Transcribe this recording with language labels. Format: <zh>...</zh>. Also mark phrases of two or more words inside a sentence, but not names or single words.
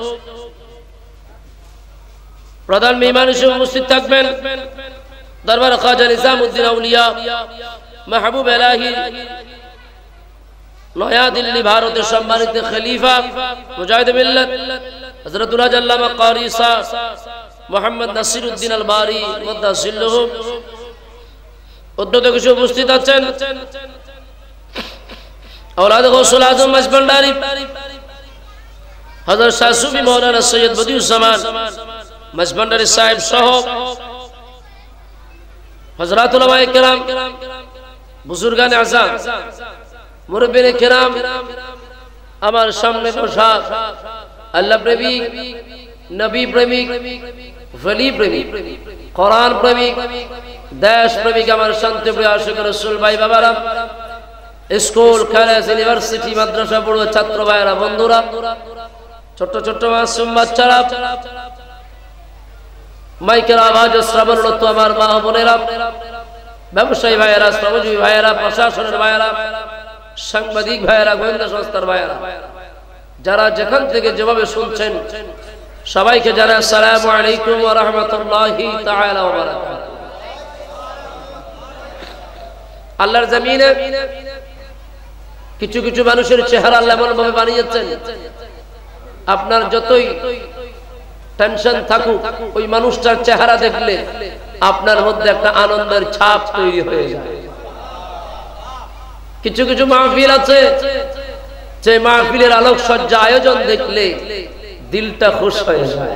<bn>প্রধান মেহমান হিসেবে উপস্থিত থাকবেন দরবার খাজা নিজামউদ্দিন আউলিয়া মাহবুব ইলাহি নয়া দিল্লি ভারতের সম্মানিত খলিফা মুজাহিদ মিল্লাত হযরতুল হাজ আল্লামা কারি সাহেব মোহাম্মদ নাসিরউদ্দিন আল বারি মুদাসিল্লাহু উদ্যোগে কিছু উপস্থিত আছেন</bn> <ur>اولاد غوث اعظم مجبنداری حضرت شاہ صوفی مولانا سید بدیع الزمان مجبنداری صاحب সহ حضرات علماء کرام</ur> <bn>বুজুর্গান আযম মুরব্বিয়ান کرام আমার সামনে বসা আল্লাহ প্রেমিক নবী প্রেমিক ওলি প্রেমিক কোরআন প্রেমিক দেশ প্রেমিক আমার শান্তিপ্রিয় আশিক রাসূল ভাই বাবারা স্কুল কলেজ ইউনিভার্সিটি মাদ্রাসা পড়ুয়া ছাত্র ভাইরা বন্ধুরা ছোট ছোট মাসুম বাচ্চারা মাইকের আওয়াজ শ্রবণরত আমার মা বোনেরা ব্যবসায়ী ভাইরা শ্রমজীবী ভাইরা প্রশাসনের ভাইরা সাংবাদিক ভাইরা গোয়েন্দা সংস্থার ভাইরা যারা যেখান থেকে যেভাবে শুনছেন সবাইকে জানাই</bn> <ar>السلام عليكم ورحمة الله تعالى وبركاته.</ar> <bn>আল্লাহর জমিনে কিছু কিছু মানুষের চেহারা আল্লাহ এমন ভাবে বানিয়েছেন, আপনার যতই টেনশন থাকুক ওই মানুষটার চেহারা দেখলে আপনার মধ্যে একটা আনন্দের ছাপ তৈরি হয়ে যায়। কিছু কিছু মাহফিল আছে যে মাহফিলের আলোকসজ্জা আয়োজন দেখলে দিলটা খুশ হয়ে যায়।</bn>